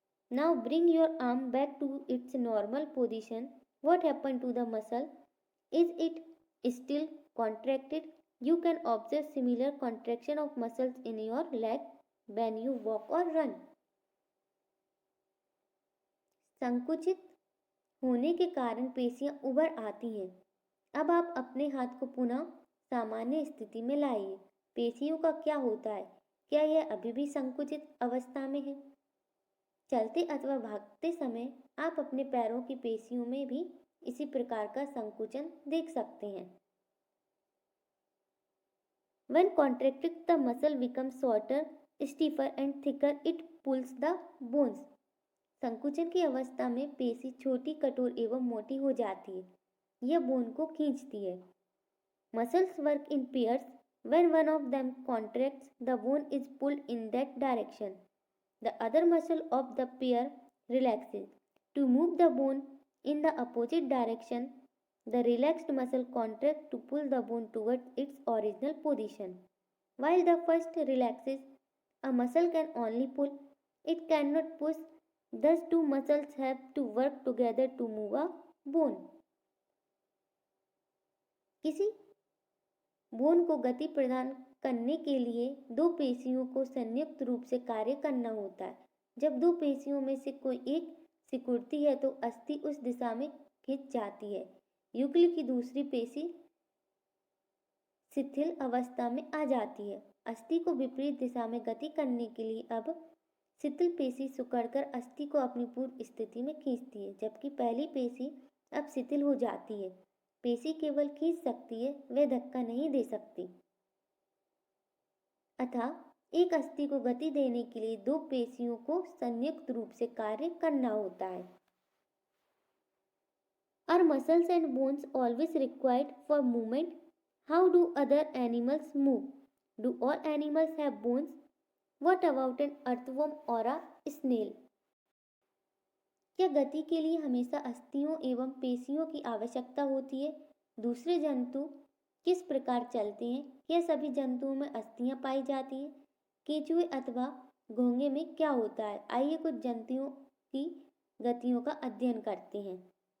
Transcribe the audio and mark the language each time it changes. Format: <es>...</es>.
<en>Now bring your arm back to its normal position. What happened to the muscle? Is it still contracted? You can observe similar contraction of muscles in your leg when you walk or run.</en> <hi>संकुचित होने के कारण पेशियां उभर आती हैं। अब आप अपने हाथ को पुनः सामान्य स्थिति में लाइए। पेशियों का क्या होता है? क्या यह अभी भी संकुचित अवस्था में है? चलते अथवा भागते समय आप अपने पैरों की पेशियों में भी इसी प्रकार का संकुचन देख सकते हैं।</hi> <en>When contracted, the muscle becomes shorter, stiffer and thicker. It pulls the bones.</en> <hi>संकुचन की अवस्था में पेशी छोटी, कठोर एवं मोटी हो जाती है। यह बोन को खींचती है।</hi> <en>Muscles work in pairs. When one of them contracts, the bone is pulled in that direction. The other muscle of the pair relaxes. To move the bone in the opposite direction, the relaxed muscle contracts to pull the bone towards its original position. While the first relaxes, a muscle can only pull, it cannot push. Thus, two muscles have to work together to move a bone.</en> <hi>किसी bone को गति प्रदान करने के लिए दो पेशियों को संयुक्त रूप से कार्य करना होता है। जब दो पेशियों में से कोई एक सिकुड़ती है तो अस्थि उस दिशा में खिंच जाती है। युगल की दूसरी पेशी शिथिल अवस्था में आ जाती है। अस्थि को विपरीत दिशा में गति करने के लिए अब शिथिल पेशी सिकुड़कर अस्थि को अपनी पूर्व स्थिति में खींचती है, जबकि पहली पेशी अब शिथिल हो जाती है। पेशी केवल खींच सकती है, वह धक्का नहीं दे सकती। अतः एक अस्थि को गति देने के लिए दो पेशियों को संयुक्त रूप से कार्य करना होता है।</hi> <en>Are muscles and bones always required for movement? How do other animals move? Do all animals have bones? What about an earthworm or a snail?</en> <hi>क्या गति के लिए हमेशा अस्थियों एवं पेशियों की आवश्यकता होती है? दूसरे जंतु किस प्रकार चलते हैं? क्या सभी जंतुओं में अस्थियां पाई जाती हैं? केंचुए अथवा घोंगे में क्या होता है? आइए कुछ जंतुओं की गतियों का अध्ययन करते हैं।</hi>